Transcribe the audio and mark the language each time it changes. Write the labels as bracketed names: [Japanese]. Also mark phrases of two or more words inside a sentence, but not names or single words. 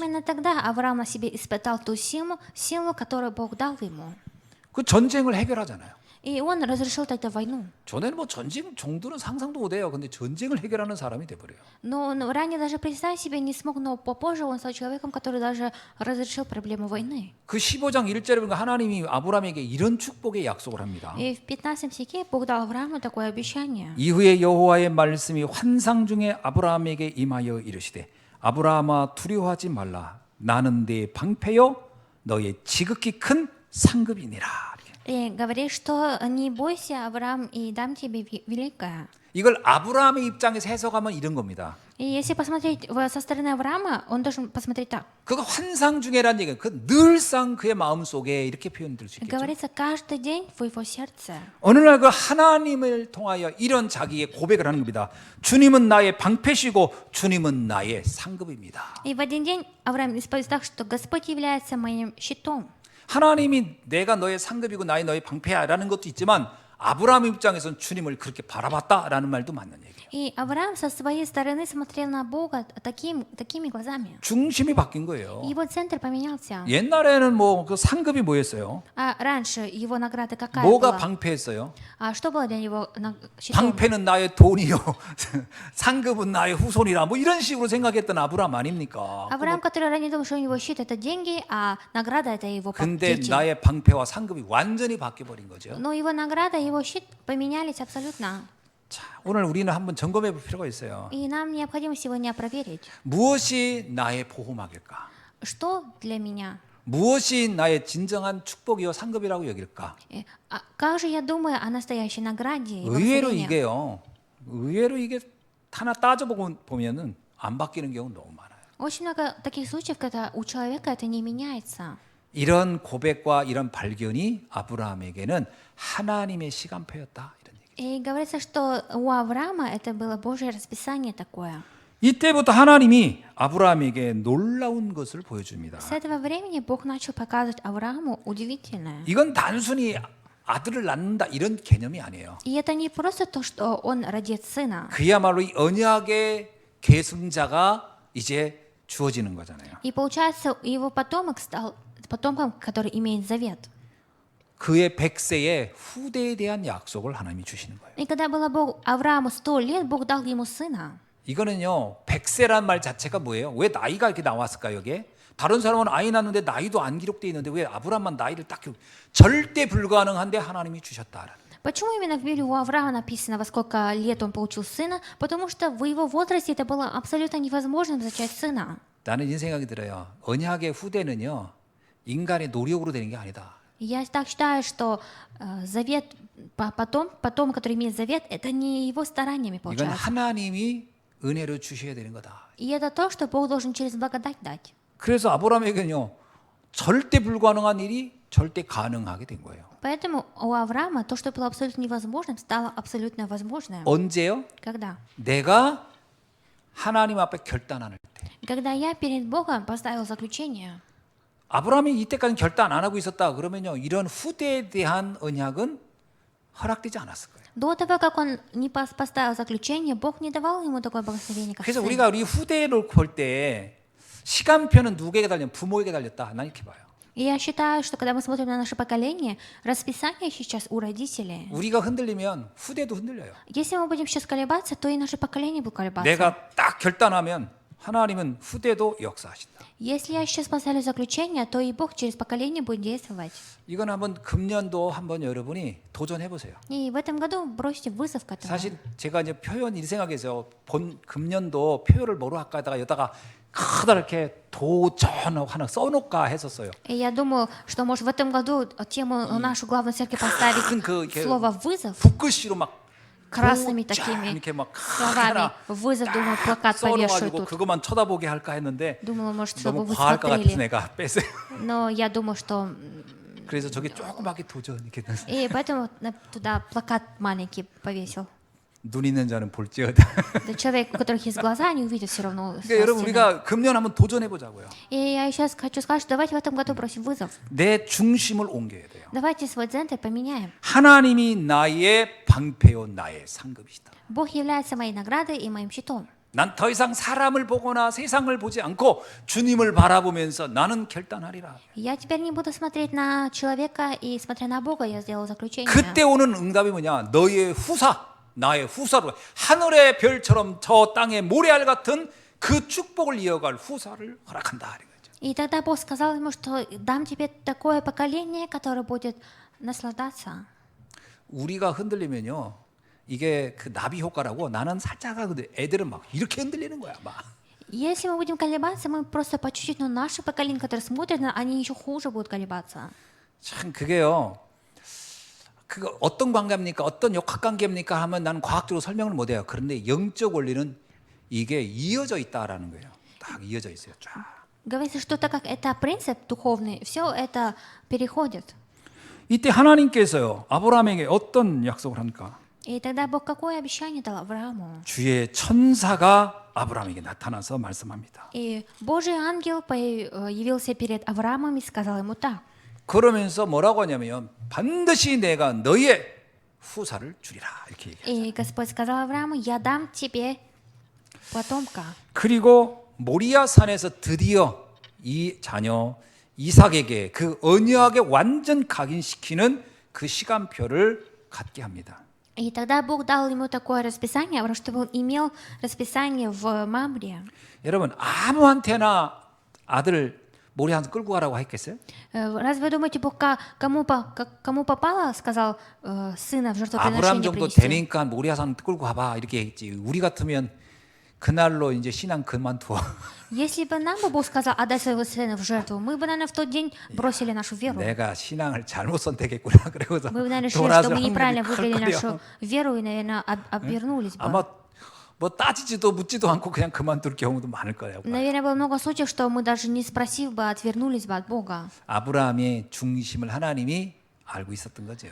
[Russian] именно тогда Авраам на себе испытал ту силу, которую Бог дал ему. [Korean] 그 전쟁을 해결하잖아요. [Russian] И он разрешил тогда войну. [Korean] 전에는 뭐 전쟁 정도는 상상도 못해요. 근데 전쟁을 해결하는 사람이 돼버려요. [Russian] Но он ранее даже представить себе не смог, но попозже он стал человеком, который даже разрешил проблему войны. [Korean] 그 15장 1절에 보니까 하나님이 아브라함에게 이런 축복의 약속을 합니다. [Russian] И в 15 стихе Бог дал Аврааму такое обещание. [Korean] 이후에 여호와의 말씀이 환상 중에 아브라함에게 임하여 이르시되 아브라함아 두려워하지 말라 나는 네 방패요 너의 지극히 큰 상급이니라. [Russian] И говорит, что не бойся, Авраам, и дам тебе великое. [Korean] 이걸 아브라함의 입장에서 해석하면 이런 겁니다. [Russian] И если посмотреть со стороны Авраама, он должен посмотреть так. [Korean] 그거 환상 중에란 얘기는 그 늘상 그의 마음 속에 이렇게 표현될 수 있겠죠. [Russian] Говорится, каждый день в его сердце. [Korean] 어느 날 그 하나님을 통하여 이런 자기의 고백을 하는 겁니다. 주님은 나의 방패시고 주님은 나의 상급입니다. [Russian] И в один день Авраам исповедует так, что Господь является моим щитом. [Korean] 하나님이 내가 너의 상급이고 나의 너의 방패야라는 것도 있지만 아브라함 입장에서는 주님을 그렇게 바라봤다라는 말도 맞는 얘기예요. [Russian] И Авраам со своей стороны смотрел на Бога такими глазами. [Korean] 중심이 바뀐 거예요. [Russian] Его центр поменялся. [Korean] 옛날에는 뭐 그 상급이 뭐였어요? [Russian] А раньше его награда какая [Korean] 뭐가 [Russian] была? [Korean] 방패였어요? [Russian] А что было для него щитом? [Korean] 방패는 나의 돈이요, 상급은 나의 후손이라 뭐 이런 식으로 생각했던 아브라함 아닙니까? [Russian] Авраам, который ранее думал, что у него щит это деньги, а награда это его [Korean] 근데 [Russian] дети. [Korean] 나의 방패와 상급이 완전히 바뀌어 버린 거죠. [Russian] Но его награда, его щит поменялись абсолютно. [Korean] 자, 오늘 우리는 한번 점검해 볼 필요가 있어요. [Russian] И нам необходимо сегодня проверить, [Korean] 무엇이 나의 보호막일까? [Russian] что для меня. [Korean] 무엇이 나의 진정한 축복이요 상급이라고 여길까? [Russian] А как же я думаю о настоящей награде и [Korean] 의외로 [Russian] благословении? [Korean] 의외로 이게 하나 따져보면은 안 바뀌는 경우 너무 많아요. [Russian] Очень много таких случаев, когда у человека это не меняется. [Korean] 이런 고백과 이런 발견이 아브라함에게는 하나님의 시간표였다 이런 얘기. [Russian] И говорится, что у Авраама это было Божье расписание такое. [Korean] 이때부터 하나님이 아브라함에게 놀라운 것을 보여줍니다. [Russian] С этого времени Бог начал показывать Аврааму удивительное. [Korean] 이건 단순히 아들을 낳는다 이런 개념이 아니에요. [Russian] И это не просто то, что он родит сына. [Korean] 그야말로 이 언약의 계승자가 이제 주어지는 거잖아요. [Russian] И получается, его потомок стал потомком, который имеет завет. [Korean] 그의 100세의 후대에 대한 약속을 하나님이 주시는 거예요. [Russian] И когда было Богу, Аврааму 100 лет, Бог дал ему сына. [Korean] 이거는요, 100세란 말 자체가 뭐예요? 왜 나이가 이렇게 나왔을까 여기에? 다른 사람은 아이 낳는데 나이도 안 기록되어 있는데 왜 아브라함만 나이를 딱 절대 불가능한데 하나님이 주셨다라는. [Russian] Почему именно в Библии у Авраама написано, во сколько лет он получил сына? Потому что в его возрасте это было абсолютно невозможно зачать сына. [Korean] 나는 이 생각이 들어요. 언약의 후대는요, 인간의 노력으로 되는 게 아니다. [Russian] Я так считаю, что завет, потом, который имеет завет, это не его стараниями [Korean] 이건 [Russian] получается. [Korean] 하나님이 은혜로 주셔야 되는 거다. [Russian] И это то, что Бог должен через благодать дать. [Korean] 그래서 아브라함에게는요, 절대 불가능한 일이 절대 가능하게 된 거예요. [Russian] Поэтому у Авраама то, что было абсолютно невозможным, стало абсолютно возможным. [Korean] 언제요? [Russian] Когда? [Korean] 내가 하나님 앞에 결단할 때. [Russian] Когда я перед Богом поставил заключение. [Korean] 아브라함이 이때까지 결단 안 하고 있었다 그러면요, 이런 후대에 대한 언약은 허락되지 않았을 거예요. [Russian] До того, как он не поставил заключение, Бог не давал ему такое благословение, как [Korean] 그래서 [Russian] сын. [Korean] 우리가 우리 후대를 볼 때 시간표는 누구에게 달렸냐? 부모에게 달렸다. 난 이렇게 봐요. [Russian] И я считаю, что когда мы смотрим на наше поколение, расписание сейчас у родителей. [Korean] 우리가 흔들리면 후대도 흔들려요. [Russian] Если мы будем сейчас колебаться, то и наше поколение будет колебаться. [Korean] 내가 딱 결단하면 하나님은 후대도 역사하신다. [Russian] Если я сейчас поставлю заключение, то и Бог через поколение будет действовать. [Korean] 이건 한번 금년도 한번 여러분이 도전해 보세요. [Russian] И в этом году бросьте вызов к этому. [Korean] 사실 제가 이제 표현 이 생각해서 본 금년도 표현을 뭐로 할까 하다가 여다가 커다랗게 도전 하나 써놓을까 했었어요. [Russian] И я думаю, что может в этом году тему нашу главную церковь поставить слово вызов [Korean] 붓글씨로 막 [Russian] красными [Korean] 도전 [Russian] такими [Korean] 이렇게 막 [Russian] словами. Вызов, думаю, плакат повешу [Korean] 써놓아가지고 [Russian] тут. [Korean] 그것만 쳐다보게 할까 했는데 [Russian] Думала, может, чтобы [Korean] 너무 [Russian] вы [Korean] 과할 것 같아서 [Russian] смотрели. [Korean] 내가 뺐어요. [Russian] Но я думаю, что... [Korean] 그래서 저기 조그맣게 도전 이렇게 [Russian] И поэтому туда плакат маленький повесил. [Korean] 눈 있는 자는 볼지어다. [Russian] Да человек, у которых есть глаза, они увидят все равно. [Korean] 그러니까 여러분 우리가 금년 한번 도전해 보자고요. [Russian] И я сейчас хочу сказать, что давайте в этом году бросим вызов. [Korean] 내 중심을 옮겨야 돼요. [Russian] Давайте свой центр поменяем. [Korean] 하나님이 나의 방패요 나의 상급이시다. [Russian] Бог является моей наградой и моим щитом. [Korean] 난 더 이상 사람을 보거나 세상을 보지 않고 주님을 바라보면서 나는 결단하리라. [Russian] Я теперь не буду смотреть на человека, и смотря на Бога, я сделал заключение. [Korean] 그때 오는 응답이 뭐냐? 너의 후사, 나의 후사로 하늘의 별처럼 저 땅의 모래알 같은 그 축복을 이어갈 후사를 허락한다. 이거죠. [Russian] И тогда Бог сказал ему, что дам тебе такое поколение, которое будет наслаждаться. [Korean] 우리가 흔들리면요, 이게 그 나비 효과라고 나는 살짝 하는데 애들은 막 이렇게 흔들리는 거야, 막. [Russian] Если мы будем колебаться, мы просто по чуть-чуть, но наше поколение, которое смотрит, они еще хуже будут колебаться. [Korean] 참 그게요. 그 어떤 관계입니까? 어떤 역학 관계입니까? 하면 나는 과학적으로 설명을 못 해요. 그런데 영적 원리는 이게 이어져 있다라는 거예요. 딱 이어져 있어요. 쫙. [Russian] Говорится, что так как это принцип духовный, все это переходит. [Korean] 이때 하나님께서요, 아브라함에게 어떤 약속을 합니까? [Russian] И тогда Бог какое обещание дал Аврааму? [Korean] 주의 천사가 아브라함에게 나타나서 말씀합니다. [Russian] И Божий ангел явился перед Авраамом и сказал ему так. [Korean] 그러면서 뭐라고 하냐면 반드시 내가 너의 후사를 주리라 이렇게 얘기해요. [Russian] И Господь сказал Аврааму, я дам тебе потомка. [Korean] 그리고 모리아 산에서 드디어 이 자녀 이삭에게 그 언약에 완전 각인시키는 그 시간표를 갖게 합니다. [Russian] И тогда Бог дал ему такое расписание, чтобы он имел расписание в Мамре. [Korean] 여러분 아무한테나 아들 모리아 산 끌고 가라고 했겠어요? [Russian] Разве вы думаете, Бог кому попало, сказал сына в [Korean] 아브라함 [Russian] жертвоприношение [Korean] 정도 [Russian] принести? [Korean] 되니까 모리아 산 끌고 가봐 이렇게 했지. 우리 같으면 그날로 이제 신앙 그만두어. [Russian] Если бы нам бы Бог сказал, отдай своего сына в жертву, мы бы, наверное, в тот день бросили нашу веру. [Korean] 내가 신앙을 잘못 선택했구나. 그러고서 [Russian] Мы бы, наверное, решили, что [Korean] 돌아설 [Russian] мы [Korean] 확률이 [Russian] неправильно выбрали [Korean] 클 거예요. [Russian] нашу веру и, наверное, обернулись бы. [Korean] 아마 뭐 따지지도 묻지도 않고 그냥 그만둘 경우도 많을 거예요. [Russian] Наверное, было много случаев, что мы даже не спросив бы, отвернулись бы от Бога. [Korean] 아브라함의 중심을 하나님이 알고 있었던 거죠.